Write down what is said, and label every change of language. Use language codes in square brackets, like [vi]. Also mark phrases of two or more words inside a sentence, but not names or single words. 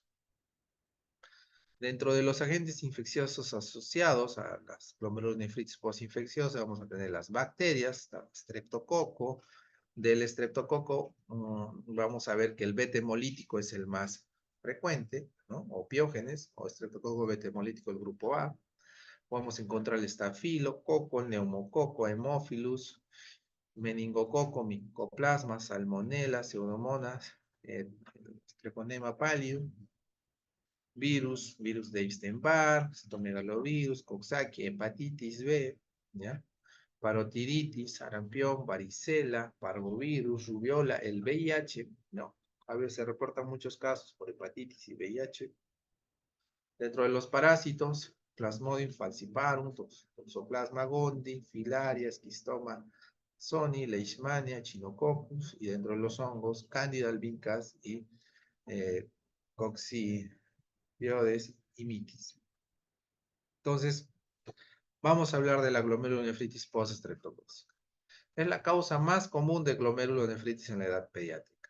[es] Dentro de los agentes infecciosos asociados a las glomerulonefritis postinfecciosas vamos a tener las bacterias, streptococo. Del estreptococo vamos a ver que el beta hemolítico es el más frecuente, ¿no? O piógenes, o estreptococo beta hemolítico del grupo A. Podemos encontrar el estafilococo, el neumococo, Haemophilus, meningococo, micoplasma, salmonella, pseudomonas, treponema pallidum, virus de Epstein-Barr, citomegalovirus, Coxsackie, hepatitis B, ¿ya? Parotiditis, sarampión, varicela, parvovirus, rubiola, el VIH, no. A veces se reportan muchos casos por hepatitis y VIH. Dentro de los parásitos, Plasmodium falciparum, Toxoplasma gondii, Filaria, Schistoma soni, Leishmania, Echinococcus, y dentro de los hongos, Candida albicans y Coccidioides y mitis. Entonces, vamos a hablar de la glomerulonefritis post-streptocócica. Es la causa más común de glomerulonefritis en la edad pediátrica.